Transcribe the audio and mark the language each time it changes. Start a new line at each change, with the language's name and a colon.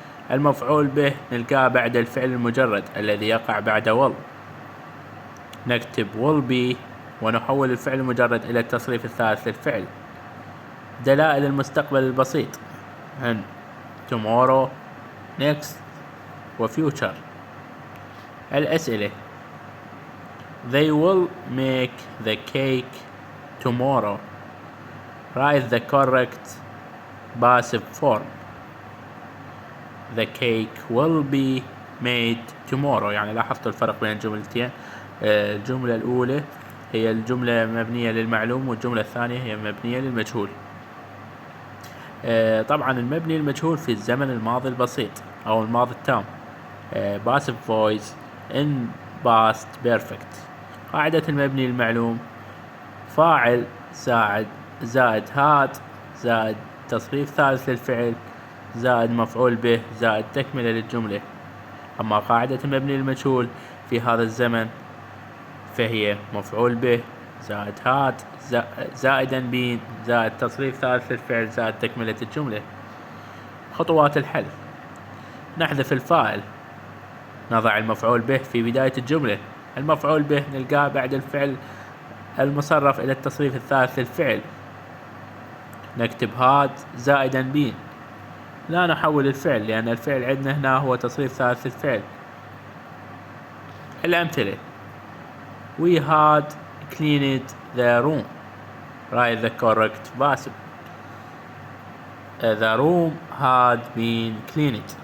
Arabic: المفعول به نلقاه بعد الفعل المجرد الذي يقع بعد will. نكتب
English: will be
Arabic: ونحول الفعل المجرد إلى التصريف الثالث للفعل. دلائل المستقبل البسيط هن tomorrow next وfuture. الأسئلة:
English: They will make the cake tomorrow. Write the correct passive form. The cake will be made tomorrow.
Arabic: يعني لاحظتوا الفرق بين الجملتين. الجملة الأولى هي الجملة مبنية للمعلوم، والجملة الثانية هي مبنية للمجهول. طبعا المبني المجهول في الزمن الماضي البسيط أو الماضي التام
English: passive voice in past perfect.
Arabic: قاعدة المبني المعلوم: فاعل زائد هاد زائد تصريف ثالث للفعل زائد مفعول به زائد تكملة للجملة. أما قاعدة المبني المجهول في هذا الزمن فهي مفعول به زائد هاد زائدا بين زائد تصريف ثالث للفعل زائد تكملة الجملة. خطوات الحل: نحذف الفاعل. نضع المفعول به في بداية الجملة. المفعول به نلقاه بعد الفعل المصرف إلى التصريف الثالث للفعل، نكتب هاد زائدا been. لا نحول الفعل لأن الفعل عندنا هنا هو تصريف ثالث للفعل. الأمثلة:
English: We had cleaned the room. Write the correct passive. The room had been cleaned.